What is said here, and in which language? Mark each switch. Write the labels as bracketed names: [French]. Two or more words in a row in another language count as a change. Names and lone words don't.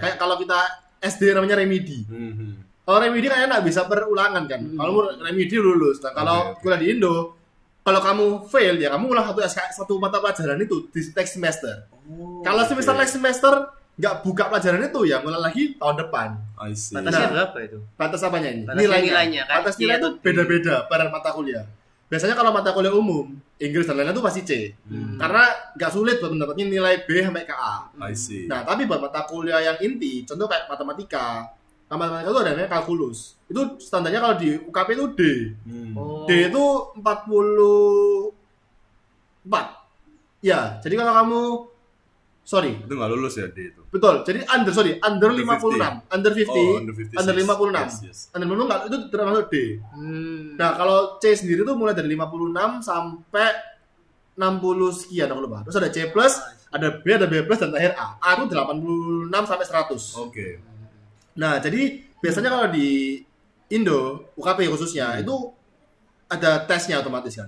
[Indonesian] Kayak kalau kita SD namanya remedi. Kalau remedi kayaknya nggak bisa perulangan kan. Kalau remedi lulus. Nah kalau kuliah di Indo, kalau kamu fail ya kamu ulang satu mata pelajaran itu di [English] next semester. [Indonesian] Kalau semester [English] next semester [Indonesian] nggak buka pelajaran itu ya mulai lagi tahun depan. [English] I see. [Indonesian] Batasnya Nah. berapa itu? Batas apanya ini? Batas nilainya, kan? Batas nilai Iya, itu tuh. beda-beda pada mata kuliah. Biasanya kalau mata kuliah umum, Inggris dan lain-lain itu pasti C. Karena nggak sulit buat mendapatkan nilai B sampai ke A. [English] I see. [Indonesian] Nah, tapi buat mata kuliah yang inti, contoh kayak matematika, matematika itu ada namanya kalkulus. Itu standarnya kalau di UKP itu D. Oh. D itu 44. Ya, jadi kalau kamu Itu nggak lulus ya D itu. betul. Jadi under [English] Under 56, under 50, Oh, under 56. under 56. Yes. [Indonesian] Under 56 nggak, itu termasuk D. Nah, kalau C sendiri tuh mulai dari 56 sampai 60 sekian aku lupa. Terus ada C+, ada B, ada B+, dan terakhir A. A itu 86 sampai 100. Oke. Nah, jadi biasanya kalau di Indo, UKP khususnya, itu ada tesnya otomatis kan.